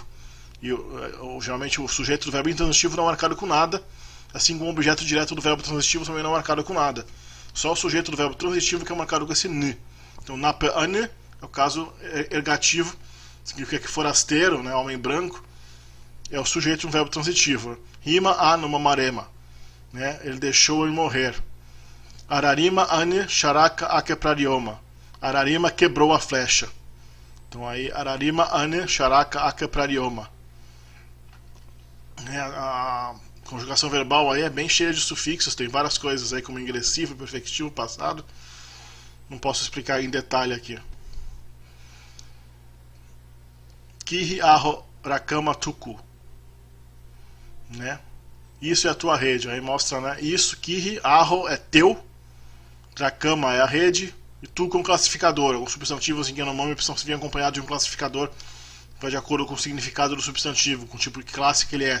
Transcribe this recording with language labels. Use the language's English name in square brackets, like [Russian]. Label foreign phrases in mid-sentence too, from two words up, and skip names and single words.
[Portuguese] E geralmente o sujeito do verbo intransitivo não é marcado com nada, assim como o objeto direto do verbo transitivo também não é marcado com nada. Só o sujeito do verbo transitivo que é marcado com esse N. Então, [Yanomámi] napa ane [Portuguese] é o caso ergativo, significa que forasteiro, né, homem branco, é o sujeito de um verbo transitivo. [Yanomámi] Rima a numa marema, [Portuguese] né, ele deixou ele morrer. [Yanomámi] Ararima ane sharaka akeprarioma. [Portuguese] Ararima quebrou a flecha. Então aí, [Yanomámi] Ararima ane sharaka akeprarioma. [Portuguese] A conjugação verbal aí é bem cheia de sufixos, tem várias coisas aí como ingressivo, perfectivo, passado. Não posso explicar em detalhe aqui. [Yanomámi] Kihi aho rakama tuku, [Portuguese] né? Isso é a tua rede. Aí mostra, né? Isso, [Yanomámi] Kihi aho [Portuguese] é teu, rakama é a rede, e tu com classificador. Os substantivos em Yanomami precisam vir acompanhados de um classificador, vai de acordo com o significado do substantivo, com o tipo de classe que ele é.